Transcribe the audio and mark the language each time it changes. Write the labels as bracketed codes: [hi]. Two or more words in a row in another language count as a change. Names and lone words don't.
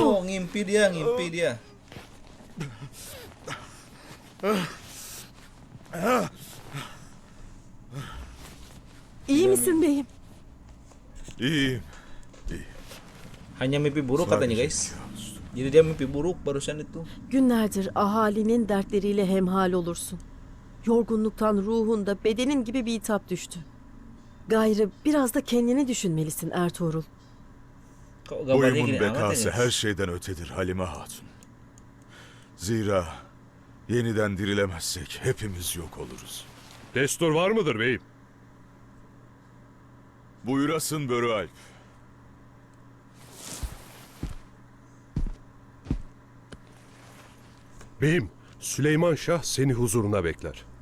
[id] Oh, ngimpi dia, ngimpi dia. [tr] İyi misin beyim? İyiyim. [id] Hanya mimpi buruk katanya guys. Jadi dia mimpi buruk barusan itu. [tr] Günlerdir ahalinin dertleriyle hemhal olursun. Yorgunluktan ruhunda bedenin gibi bir itap düştü. Gayrı biraz da kendini düşünmelisin Ertuğrul. [id] Kok gambarnya [tr] Boyumun [id] gini amat ya [tr] bekası [id] guys? [tr] her şeyden ötedir Halime Hatun. Zira yeniden dirilemezsek hepimiz yok oluruz. Destur var mıdır beyim? Buyurasın Börü Alp. Beyim, Süleyman Şah seni huzuruna bekler.